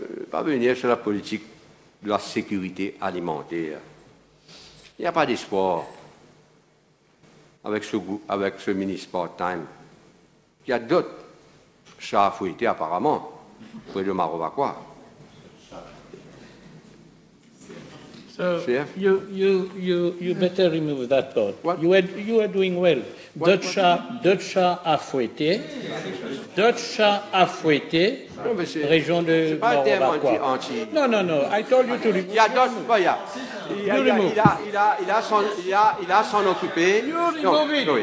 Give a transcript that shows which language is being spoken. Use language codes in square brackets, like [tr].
[fr] Pas venir sur la politique de la sécurité alimentaire. Il n'y a pas d'espoir avec ce ministre part-time. Il y a d'autres chats à fouetter apparemment près de Marovaquois. [en] So you better remove that thought. What? You are doing well. [fr] D'autres chats à fouetter. D'autres chats à fouetter. Région de Marovaquois. Non. [en] I told you to remove. [fr] Il y a d'autres. Il a s'en occuper. [en] You remove it.